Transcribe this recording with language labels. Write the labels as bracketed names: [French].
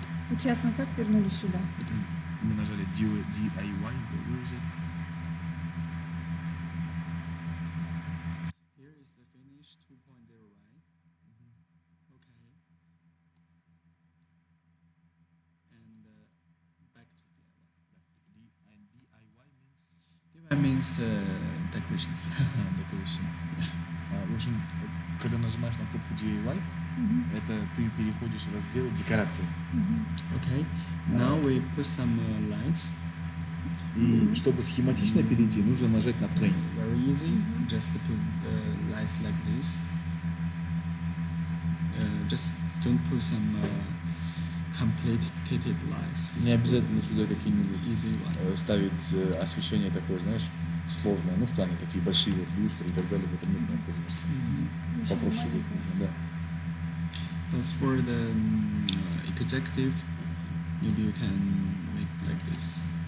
[Russian] Вот сейчас мы как вернулись сюда? Мы нажали DIY. [English] Where is it? Here is the finish 2.0, right? Okay. And back to DIY. And DIY means DIY means decoration. decoration. [Russian] В общем, когда нажимаешь на кнопку DIY, это ты переходишь в раздел декорации. [English] Okay. Now we put some lights. [Russian] И чтобы схематично перейти, нужно нажать на plane. [English] Very easy. Just to put lights like this. Just don't put some complicated lights. [Russian] Не обязательно сюда какие-нибудь [English] Easy one. [Russian] ставить освещение такое, знаешь, сложное, ну в плане такие большие вот люстры и так далее, в этом нет необходимости. Попроще вот нужно, да. [English] But for the executive, maybe you can make like this.